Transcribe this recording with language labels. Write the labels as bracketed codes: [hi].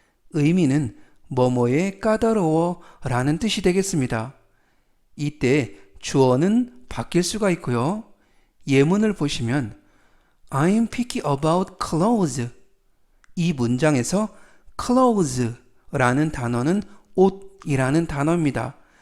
[ko] 의미는 뭐뭐에 까다로워 라는 뜻이 되겠습니다. 이때 주어는 바뀔 수가 있고요. 예문을 보시면 [en] I'm picky about clothes. [ko] 이 문장에서 clothes라는 단어는 옷이라는 단어입니다.